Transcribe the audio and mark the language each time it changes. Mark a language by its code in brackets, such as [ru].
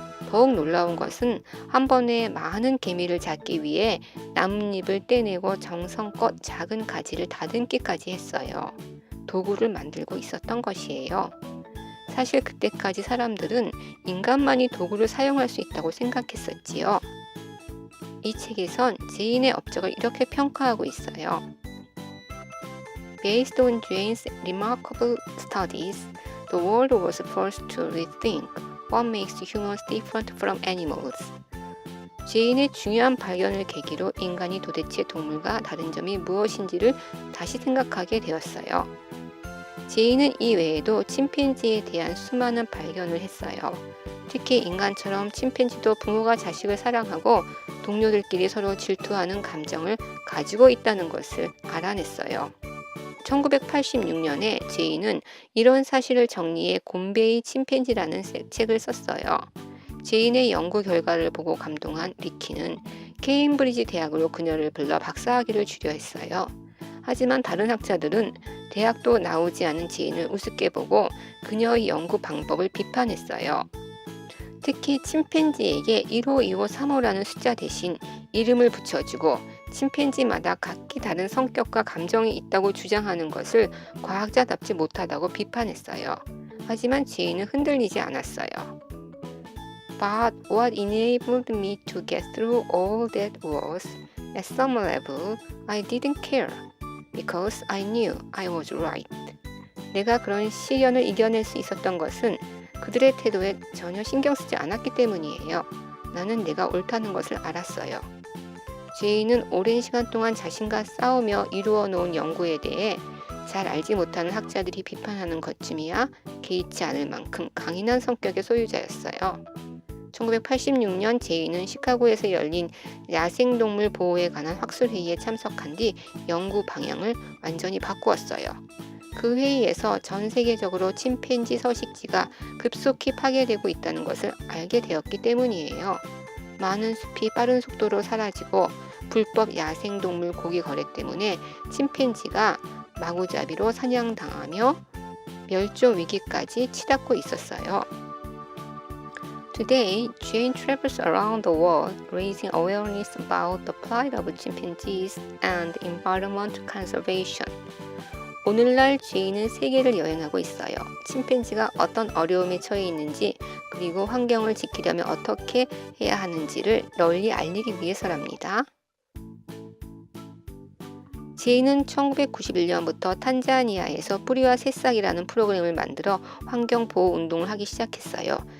[ko] 더욱 놀라운 것은 한 번에 많은 개미를 잡기 위해 나뭇잎을 떼내고 정성껏 작은 가지를 다듬기까지 했어요. 도구를 만들고 있었던 것이에요. 사실 그때까지 사람들은 인간만이 도구를 사용할 수 있다고 생각했었지요. 이 책에선 제인의 업적을 이렇게 평가하고 있어요. [en] Based on Jane's remarkable studies, the world was forced to rethink what makes humans different from animals. [ko] 제인의 중요한 발견을 계기로 인간이 도대체 동물과 다른 점이 무엇인지를 다시 생각하게 되었어요. 제인은 이 외에도 침팬지에 대한 수많은 발견을 했어요. 특히 인간처럼 침팬지도 부모가 자식을 사랑하고 동료들끼리 서로 질투하는 감정을 가지고 있다는 것을 알아냈어요. 1986년에 제인은 이런 사실을 정리해 곰베이 침팬지라는 책을 썼어요. 제인의 연구 결과를 보고 감동한 리키는 케임브리지 대학으로 그녀를 불러 박사학위를 주려 했어요. 하지만 다른 학자들은 대학도 나오지 않은 제인을 우습게 보고 그녀의 연구 방법을 비판했어요. 특히 침팬지에게 1호, 2호, 3호라는 숫자 대신 이름을 붙여주고 침팬지마다 각기 다른 성격과 감정이 있다고 주장하는 것을 과학자답지 못하다고 비판했어요. 하지만 제인은 흔들리지 않았어요. [en] But what enabled me to get through all that was, at some level, I didn't care, because I knew I was right. [ko] 내가 그런 시련을 이겨낼 수 있었던 것은 그들의 태도에 전혀 신경 쓰지 않았기 때문이에요. 나는 내가 옳다는 것을 알았어요. 제인은 오랜 시간 동안 자신과 싸우며 이루어 놓은 연구에 대해 잘 알지 못하는 학자들이 비판하는 것쯤이야 개의치 않을 만큼 강인한 성격의 소유자였어요. 1986년 제인은 시카고에서 열린 야생동물 보호에 관한 학술회의에 참석한 뒤 연구 방향을 완전히 바꾸었어요. 그 회의에서 전 세계적으로 침팬지 서식지가 급속히 파괴되고 있다는 것을 알게 되었기 때문이에요. 많은 숲이 빠른 속도로 사라지고 불법 야생동물 고기 거래 때문에 침팬지가 마구잡이로 사냥당하며 멸종 위기까지 치닫고 있었어요. [en] Today, Jane travels around the world raising awareness about the plight of chimpanzees and environment conservation. [ko] 오늘날 제인은 세계를 여행하고 있어요. 침팬지가 어떤 어려움에 처해 있는지 그리고 환경을 지키려면 어떻게 해야 하는지를 널리 알리기 위해서랍니다. 제인은 1991년부터 탄자니아에서 뿌리와 새싹이라는 프로그램을 만들어 환경보호 운동을 하기 시작했어요.